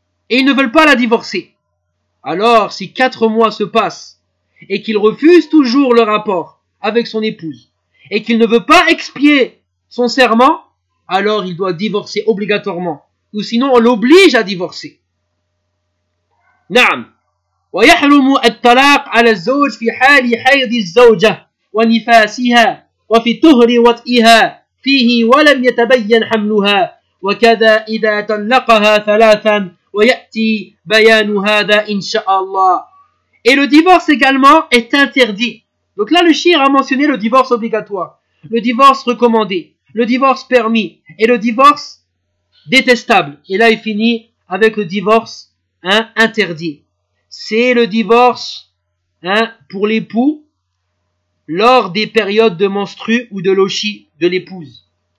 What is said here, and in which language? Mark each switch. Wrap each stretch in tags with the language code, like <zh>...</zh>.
<fr>Et ils ne veulent pas la divorcer. Alors, si 4 mois se passent, et qu'il refuse toujours le rapport avec son épouse, et qu'il ne veut pas expier son serment, alors il doit divorcer obligatoirement, ou sinon on l'oblige à divorcer.</fr> <ar>نعم ويحرم الطلاق على الزوج في حال حيض الزوجة ونفاسها وفي طهر وطئها فيه ولم يتبين حملها وكذا إذا طلقها ثلاثا ويأتي بيان هذا إن شاء الله.</ar> <fr>Et le divorce également est interdit. Donc là, le shir a mentionné le divorce obligatoire, le divorce recommandé, le divorce permis et le divorce détestable. Et là, il finit avec le divorce interdit. C'est le divorce pour l'époux lors des périodes de menstrues ou de lochi de l'épouse.</fr>